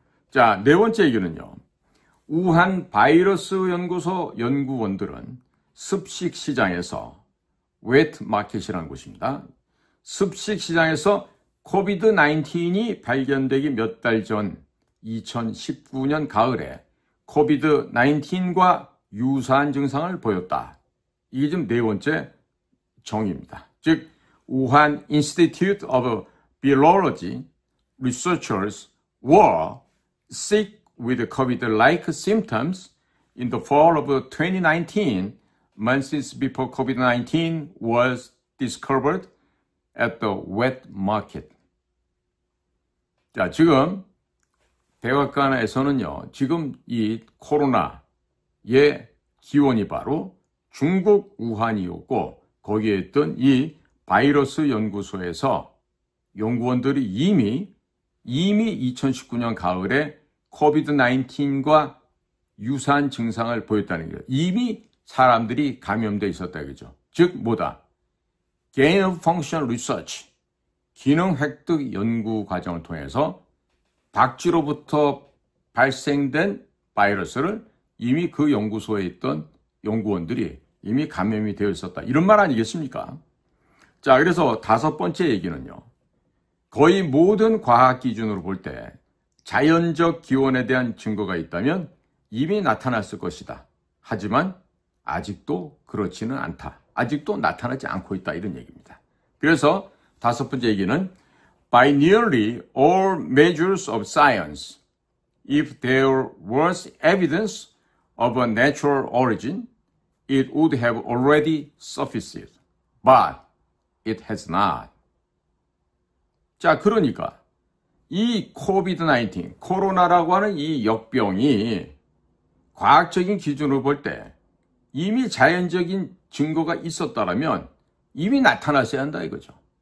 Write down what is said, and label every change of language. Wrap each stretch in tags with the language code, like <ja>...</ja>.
<ko>자, 네 번째 얘기는요. 우한 바이러스 연구소 연구원들은 습식 시장에서 웨트 마켓이라는 곳입니다. 습식 시장에서 코비드-19이 발견되기 몇 달 전 2019년 가을에 코비드-19과 유사한 증상을 보였다. 이게 지금 네 번째 정의입니다. 즉,</ko> <en>우한 Institute of Virology researchers were sick with COVID-like symptoms in the fall of 2019, months before COVID-19 was discovered at the wet market.</en> <ko>자, 지금 백악관에서는요, 지금 이 코로나의 기원이 바로 중국 우한이었고, 거기에 있던 이 바이러스 연구소에서 연구원들이 이미 2019년 가을에 코비드-19과 유사한 증상을 보였다는 거예요. 이미 사람들이 감염돼 있었다 이거죠. 즉 뭐다?</ko> <en>gain of function research,</en> <ko>기능 획득 연구 과정을 통해서 박쥐로부터 발생된 바이러스를 이미 그 연구소에 있던 연구원들이 이미 감염이 되어 있었다. 이런 말 아니겠습니까? 자, 그래서 다섯 번째 얘기는요. 거의 모든 과학 기준으로 볼 때 자연적 기원에 대한 증거가 있다면 이미 나타났을 것이다. 하지만 아직도 그렇지는 않다. 아직도 나타나지 않고 있다. 이런 얘기입니다. 그래서 다섯 번째 얘기는</ko> <en>By nearly all measures of science, if there was evidence of a natural origin, it would have already surfaced. But it has not.</en> <ko>자, 그러니까 이 코비드-19, 코로나라고 하는 이 역병이 과학적인 기준으로 볼 때 이미 자연적인 증거가 있었다라면 이미 나타났어야 한다 이거죠.</ko>